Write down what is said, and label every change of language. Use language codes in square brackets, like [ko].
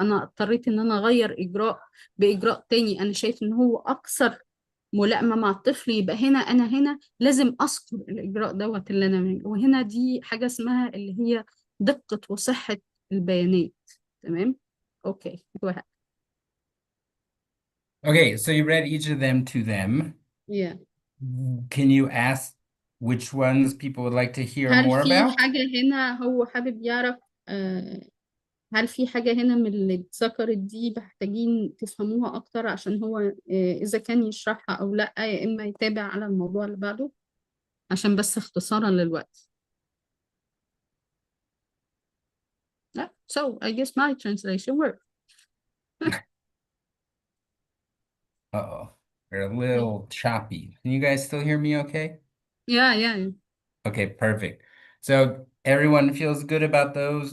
[ar] أنا اضطريت إن أنا أغير إجراء بإجراء تاني أنا شايف إن هو أكثر ملائمة مع الطفل، يبقى أنا هنا لازم أذكر الإجراء دوت وهنا دي حاجة اسمها اللي هي دقة وصحة البيانات. تمام. [en] Okay go ahead. Okay, so you read each of them to them. Yeah. Can you ask which ones people would like to hear [ar] هل [en] more [ar] في [en] about? [ar] حاجة هنا هو حابب يعرف، هل في حاجة هنا من اللي اتذكرت دي محتاجين تفهموها أكتر عشان هو إذا كان يشرحها أو لأ، يا إما يتابع على الموضوع اللي بعده، عشان بس اختصارا للوقت. لا [en] so I guess my translation worked. Uh-oh, they're a little choppy. Can you guys still hear me okay? Yeah, yeah. Okay, perfect. So everyone feels good about those?